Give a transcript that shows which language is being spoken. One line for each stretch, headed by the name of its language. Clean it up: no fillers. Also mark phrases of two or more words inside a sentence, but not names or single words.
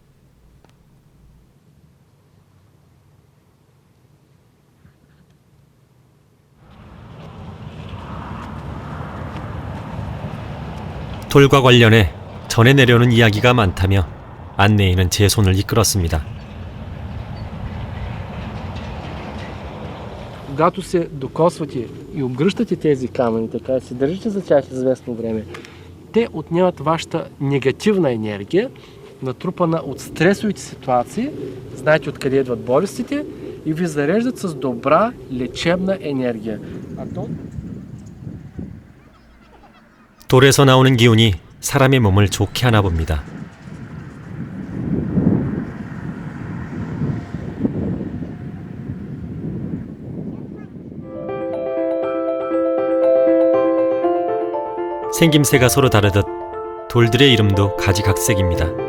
Korean: 돌과 관련해 전해 내려오는 이야기가 많다며 안내인은 제 손을 이끌었습니다.
Bulgarian: Когато се докосвате и обгръщате тези камъни, така се държите за тях известно време, те отнемат вашата негативна енергия, натрупана от стресовите ситуации, знаете откъде идват болестите, и ви зареждат с добра лечебна енергия.
Korean: 돌에서 나오는 기운이 사람의 몸을 좋게 하나 봅니다. 생김새가 서로 다르듯 돌들의 이름도 가지각색입니다.